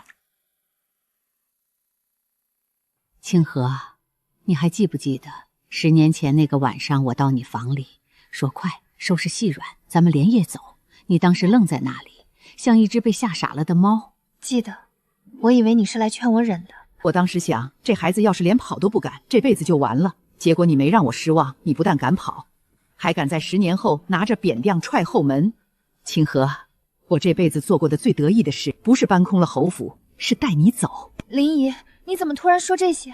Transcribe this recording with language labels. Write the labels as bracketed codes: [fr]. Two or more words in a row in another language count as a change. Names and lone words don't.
[zh] 清河，你還記不記得10年前那個晚上，我到你房裡說快收拾細軟，咱們連夜走。你當時愣在那裡，像一隻被嚇傻了的貓。記得，我以為你是來勸我忍的。我當時想，這孩子要是連跑都不敢，這輩子就完了。結果你沒讓我失望，你不但敢跑，還敢在10年後拿着扁擔踹後門。清河，我這輩子做過的最得意的事，不是搬空了侯府，是帶你走。林姨，你怎麼突然說這些？